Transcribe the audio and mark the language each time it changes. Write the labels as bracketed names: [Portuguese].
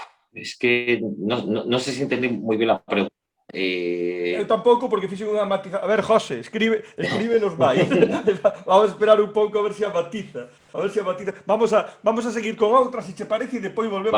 [Spanish] Es que no sé si entendí muy bien la pregunta. [Galician] Eu tampouco porque fixen unha matiza. A ver, José, escríbenos máis. Vamos a esperar un pouco a ver se a matiza. A ver se a matiza. Vamos a seguir con outra, se che parece, e depois volvemos